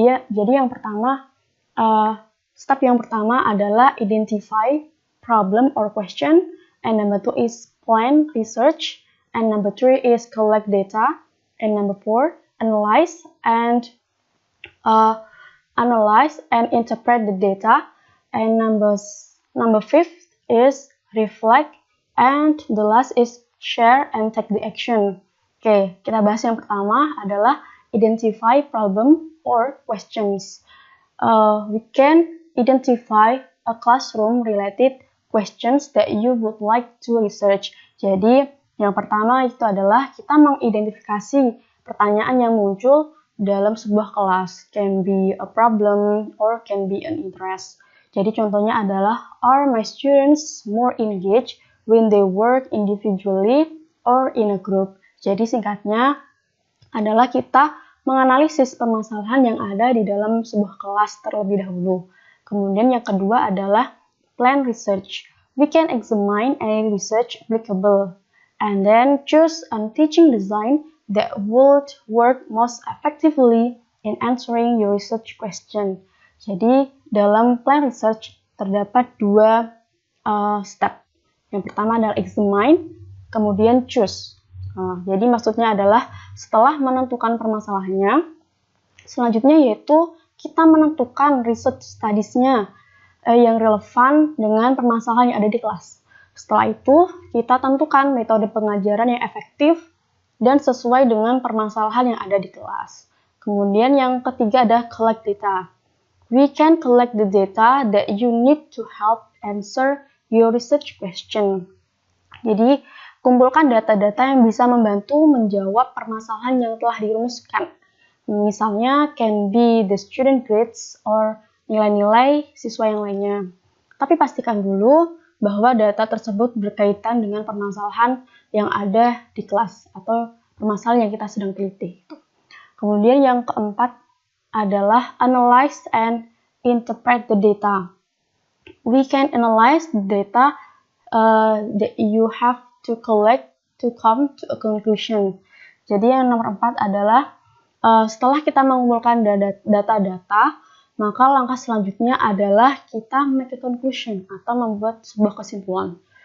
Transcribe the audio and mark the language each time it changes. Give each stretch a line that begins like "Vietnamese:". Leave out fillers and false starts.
Indonesian: Jadi yang pertama, step yang pertama adalah
English: identify problem or question, and number 2 is plan research, and number 3 is collect data, and number 4 analyze and interpret the data, and number 5 is reflect, and the last is share and take the action.
Indonesian: Oke, kita bahas yang pertama adalah
English: identify problem or questions. We can identify a classroom related questions that you would like to research.
Indonesian: Jadi, yang pertama itu adalah kita mengidentifikasi pertanyaan yang muncul dalam sebuah kelas.
English: Can be a problem or can be an interest.
Indonesian: Jadi contohnya adalah,
English: are my students more engaged when they work individually or in a group?
Indonesian: Jadi singkatnya adalah kita menganalisis permasalahan yang ada di dalam sebuah kelas terlebih dahulu. Kemudian yang kedua adalah plan research.
English: We can examine any research applicable and then choose a teaching design that would work most effectively in answering your research question.
Indonesian: Jadi dalam plan research terdapat 2 step. Yang pertama adalah examine, kemudian choose. Jadi maksudnya adalah setelah menentukan permasalahannya, selanjutnya yaitu kita menentukan research studies-nya yang relevan dengan permasalahan yang ada di kelas. Setelah itu, kita tentukan metode pengajaran yang efektif dan sesuai dengan permasalahan yang ada di kelas. Kemudian yang ketiga ada collect data.
English: We can collect the data that you need to help answer your research question.
Indonesian: Jadi, kumpulkan data-data yang bisa membantu menjawab permasalahan yang telah dirumuskan. Misalnya,
English: can be the student grades or
Indonesian: nilai-nilai siswa yang lainnya. Tapi pastikan dulu bahwa data tersebut berkaitan dengan permasalahan yang ada di kelas atau permasalahan yang kita sedang teliti. Kemudian yang keempat adalah
English: analyze and interpret the data. We can analyze the data that you have to collect to come to a conclusion.
Indonesian: Jadi yang nomor 4 adalah setelah kita mengumpulkan data-data, maka langkah selanjutnya adalah kita
English: make a conclusion
Indonesian: atau membuat sebuah kesimpulan.